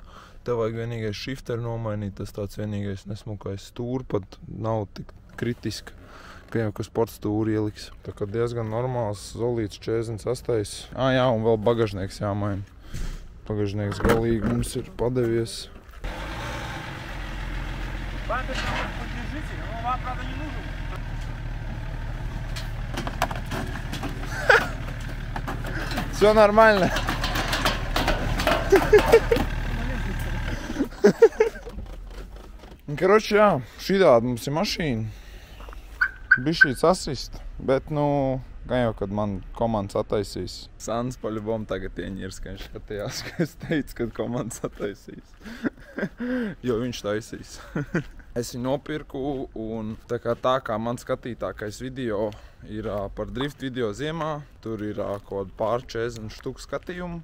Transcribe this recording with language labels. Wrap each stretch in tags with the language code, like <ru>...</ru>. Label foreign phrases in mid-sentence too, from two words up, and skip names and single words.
<lv>Te vajag vienīgais shifteri nomainīt, tas tāds vienīgais nesmukais stūri pat nav tik kritiski, pieņem, ka sports stūri ieliks. Tā kā diezgan normāls Zolīts 48. Jā, un vēl bagažnieks jāmaina. Bagažnieks galīgi mums ir padevies.</lv> <ru>Всё нормально. Короче,</ru> <lv>jā, šitāda mums ir mašīna. Bišķīt sasist, bet, gan jau, kad man komandas attaisīs. Sans paļubom tagad ieņirs, ka viņš skatījās, ka es teicu, kad komandas attaisīs. Jo viņš taisīs. Es viņu nopirku, un tā kā man skatītākais video ir par drift video ziemā, tur ir kaut pār 40 štuku skatījumu.</lv>